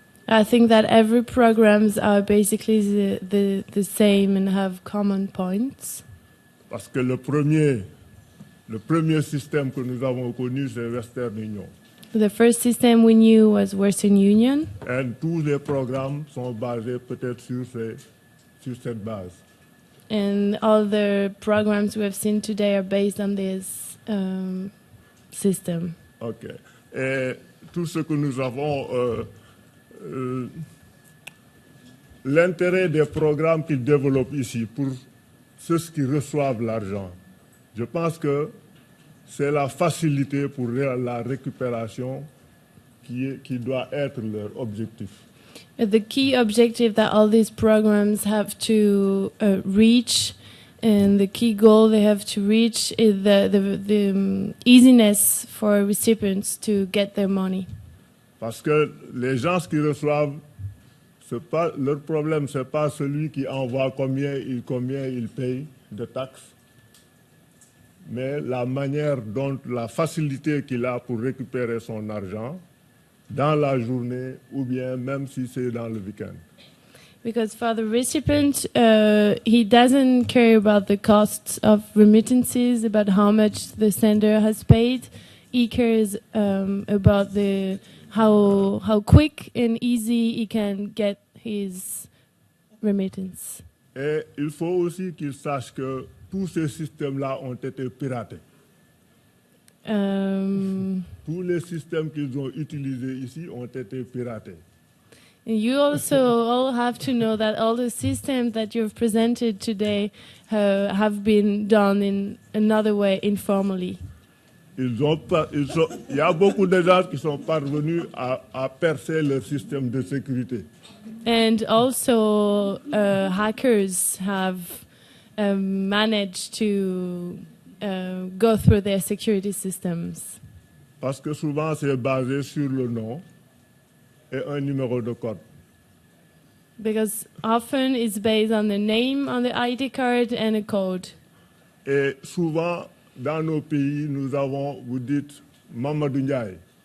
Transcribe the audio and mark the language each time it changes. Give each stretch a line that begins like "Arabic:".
English: I think that every programs are basically the same and have common points.
French: Parce que le premier système que nous avons connu, c'est Western Union.
English: The first system we knew was Western Union.
French: Et tous les programmes sont basés peut-être sur cette base.
English: And all the programs we have seen today are based on this system. Ok.
French: Et tout ce que nous avons, l'intérêt des programmes qu'ils développent ici pour ceux qui reçoivent l'argent, je pense que c'est la facilité pour la récupération qui doit être leur objectif.
English: The key objective that all these programs have to reach, and the key goal they have to reach, is the easiness for recipients to get their money.
French: Parce que les gens qui reçoivent, leur problème, ce n'est pas celui qui envoie combien il paye de taxes, mais la manière dont, la facilité qu'il a pour récupérer son argent dans la journée ou bien même si c'est dans le week-end.
English: Because for the recipient, he doesn't care about the costs of remittances, about how much the sender has paid. He cares about how quick and easy he can get his remittance.
French: Et il faut aussi qu'il sache que tous ces systèmes-là ont été piratés. Tous les systèmes qu'ils ont utilisés ici ont été piratés.
English: You also all have to know that all the systems that you've presented today have been done in another way, informally.
French: Il y a beaucoup de gens qui sont parvenus à percer leur système de sécurité.
English: And also, hackers have managed to go through their security systems.
French: Parce que souvent, c'est basé sur le nom et un numéro de code.
English: Because often it's based on the name on the ID card and a code.
French: Et souvent, dans nos pays, nous avons, vous dites, Mamadou Ndiaye.